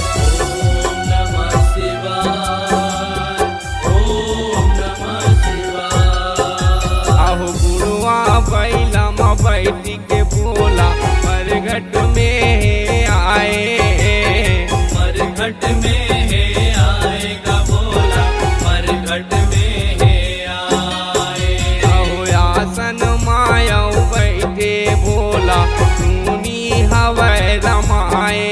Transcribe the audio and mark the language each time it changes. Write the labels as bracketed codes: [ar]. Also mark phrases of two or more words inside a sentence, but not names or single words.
[sa] ओम नमः शिवाय ओम नमः शिवाय [hne] आहु गुरुआ बैला में बैठी के भोला मरघट में आए मरघट में आएगा भोला मरघट में आए आहु आसन माया बैठे भोला धूनी हवै रमाए